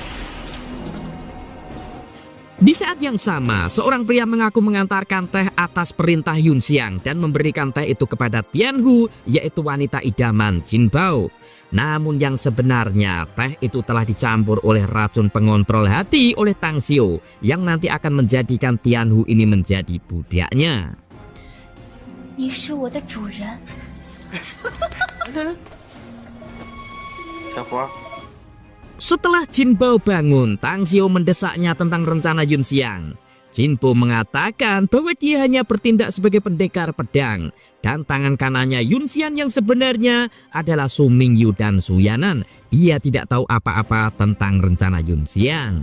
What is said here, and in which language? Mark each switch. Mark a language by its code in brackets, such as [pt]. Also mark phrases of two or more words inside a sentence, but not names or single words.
[id] Di saat yang sama, seorang pria mengaku mengantarkan teh atas perintah Yun Xiang dan memberikan teh itu kepada Tianhu, yaitu wanita idaman Jin Bao. Namun yang sebenarnya teh itu telah dicampur oleh racun pengontrol hati oleh Tang Xiu yang nanti akan menjadikan Tianhu ini menjadi budaknya. [zh] 你是我的主人。小伙儿， [id] Setelah Jin Bao bangun, Tang Xiu mendesaknya tentang rencana Yun Xiang. Jin Bao mengatakan bahwa dia hanya bertindak sebagai pendekar pedang dan tangan kanannya Yun Xiang yang sebenarnya adalah Su Mingyu dan Su Yanan. Dia tidak tahu apa-apa tentang rencana Yun Xiang.